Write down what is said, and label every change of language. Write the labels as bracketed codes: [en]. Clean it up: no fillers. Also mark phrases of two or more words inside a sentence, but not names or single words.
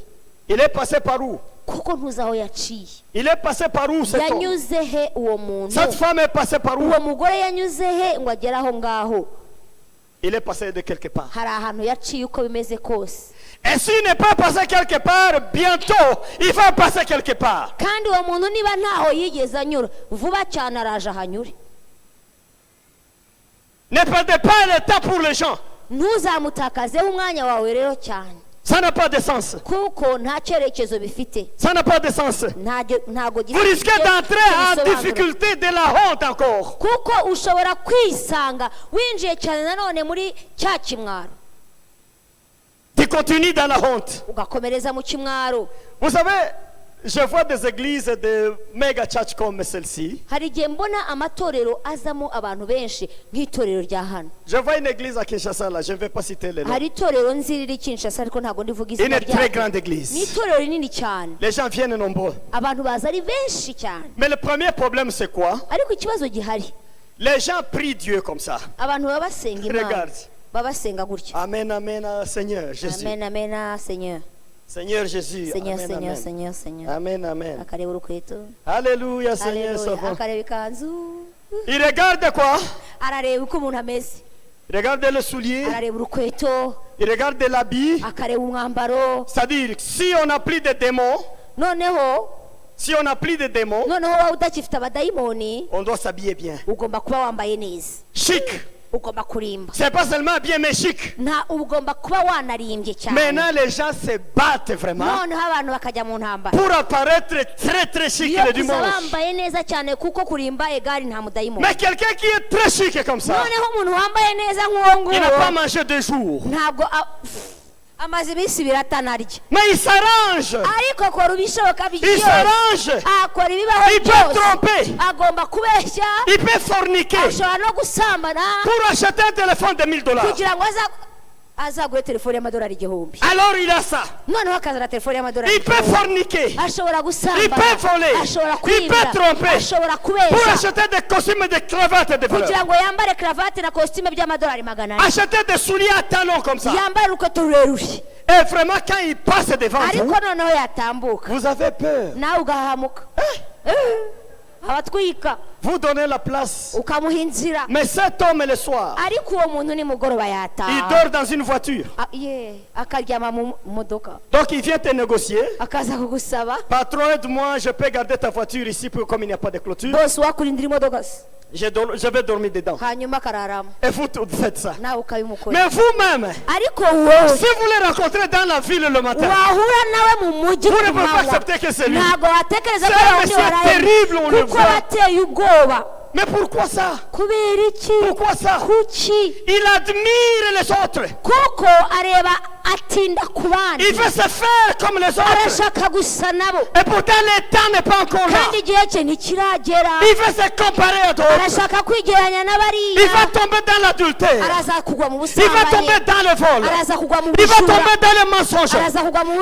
[fr] Il est passé par où? [rw] kuko ntuzi aho yaciye. [fr] Il est passé par où cet homme? [rw] yanyuze he uwo muntu? [fr] Cette femme est passée par où? [rw] uwo mugore yanyuze he ngo agere aho ngaho? [fr] Il est passé de quelque part. [rw] hari ahantu yaciye uko bimeze kose. [fr] Et s'il n'est pas passé quelque part, bientôt, il va passer quelque part. [rw] kandi uwo muntu niba ntaho yigeze anyura, vuba cyane araje ahanyure. [fr] Ne perdez pas le temps pour les gens. [rw] ntuzamutakazeho umwanya wawe rero cyane, [fr] Ça n'a pas de sens. [rw] kuko nta cyerekezo bifite. [fr] Ça n'a pas de sens. [rw] ntago [fr] Vous risquez d'entrer en difficulté de la honte encore. [rw] kuko ushobora kwisanga winjiye cyane nanone muri cya kimwaro, [fr] Tu continues dans la honte. [rw] ugakomereza mu kimwaro. [fr] Vous savez, je vois des églises de [en] méga church [fr] comme celle-ci. [rw] hari igihe mbona amatorero azamo abantu benshi nk'itorero rya hano. [fr] Je vois une église à Kinshasa là, je ne vais pas citer le nom. [rw] hari itorero nzi riri Kinshasa ariko ntago ndivuga izina [fr] Une très [rw] ryaryo. [fr] grande [rw] ni [fr] église. [rw] itorero rinini cyane, [fr] Les gens viennent nombreux. [rw] abantu baza ari benshi cyane. [fr] Mais le premier problème c'est quoi? [rw] ariko ikibazo gihari, [fr] Les gens prient Dieu comme ça. [rw] abantu baba basenga imana, [fr] Regarde. [rw] baba basenga gutya. [fr] Amen, amen, Seigneur Jésus. amen amen Seigneur, Seigneur Jésus. Seigneur, Amen, Seigneur, amen. Seigneur, Seigneur. Amen, amen. [rw] akareba urukweto, [fr] Alléluia, Seigneur Alléluia. Sauveur. [rw] akareba ikanzu, [fr] Il regarde quoi? [rw] arareba uko umuntu ameze, [fr] Il regarde le soulier. [rw] arareba urukweto, [fr] Il regarde l'habit. [rw] akareba umwambaro. [fr] C'est-à-dire, si on n'a plus de démons, [rw] noneho noneho wowe udakifite abadayimoni, [fr] on doit s'habiller bien. [rw] ugomba kuba wambaye neza, [fr] Chic. [rw] ugomba kurimba, [fr] C'est pas seulement bien, mais chic. [rw] ugomba kuba wanarimbye cyane. [fr] Maintenant, les gens se battent vraiment [rw] noneho abantu bakajya mu ntambara [fr] pour apparaître très très chic [rw] iyo [fr] le [rw] kuza [fr] dimanche. [rw] bambaye neza cyane, kuko kurimba egari nta mudayimoni. [fr] Mais quelqu'un qui est très chic comme ça, [rw] noneho umuntu wambaye neza nk'uwo [fr] il n'a pas [rw] nguwo [fr] mangé 2 jours. [rw] ntabwo amaze iminsi ibiri atanarya, [fr] Mais il s'arrange. [rw] ariko akora ibishoboka [fr] Il [rw] byose, [fr] s'arrange. [rw] akora ibibaho [fr] Il peut [rw] byose, [fr] tromper. [rw] agomba kubeshya, [fr] Il peut forniquer [rw] ashobora no gusambana [fr] pour acheter un téléphone de $1000. [rw] kugira ngo azagure telefone y'amadolari 1000. [fr] Alors il a ça. [rw] noneho akazana telefone y'amadolari [fr] Il peut forniquer. [rw] ashobora [fr] Il [rw] gusambana, [fr] peut voler. [rw] ashobora [fr] Il [rw] kwiba, [fr] peut tromper. [rw] ashobora [fr] Pour [rw] kubeshya [fr] acheter des costumes et des cravates de valeur. [rw] kugira ngo yambare cravate na costume by'amadolari 400, [fr] Acheter des souliers à talons comme ça. [rw] yambare urukweto rurerure, [fr] Et vraiment, quand il passe devant vous, [rw] ariko noneho yatambuka [fr] vous avez peur. [rw] nawe ugahahamuka, abatwika [fr] Vous donnez la place. [rw] ukamuha inzira. [fr] Mais cet homme, le soir, [rw] ariko uwo muntu nimugoroba [fr] il [rw] yataha, [fr] dort dans une voiture. [rw] akaryama mu modoka, [fr] Donc il vient te négocier. [rw] akaza kugusaba, [fr] Patron, aide-moi, je peux garder ta voiture ici comme il n'y a pas de clôture. [rw] bose wakurindira imodoka se, [fr] Je vais dormir dedans. [rw] hanyuma akararamo, [fr] Et vous faites ça. [rw] nawe ukabimukora. [fr] Mais vous-même, [rw] ariko wowe [fr] si vous les rencontrez dans la ville le matin, [rw] wahura nawe mu mujyi [fr] vous ne [rw] ku [fr] pouvez pas [rw] manywa, [fr] accepter que c'est lui. [rw] ntabwo watekereza ko [fr] C'est un [rw] ari [fr] monsieur [rw] undi waraye, [fr] terrible, on le [rw] kuko [fr] voit. [rw] wateye ubwoba. [fr] Mais pourquoi ça? [rw] kubera iki? [fr] Pourquoi ça? [rw] kuki? [fr] Il admire les autres. [rw] kuko areba atinda ku bandi, [fr] Il veut se faire comme les autres. [rw] arashaka gusa nabo, [fr] Et pourtant, le temps n'est pas encore là. [rw] kandi igihe cye ntikiragera, [fr] Il veut se comparer à d'autres. [rw] arashaka kwigeranya [fr] Il [rw] n'abariya, [fr] va tomber dans l'adultère. [rw] araza kugwa mu [fr] Il va [rw] busambanyi, [fr] tomber dans le vol. [rw] araza kugwa mu [fr] Il va [rw] bujura, [fr] tomber dans le mensonge. [rw] araza kugwa mu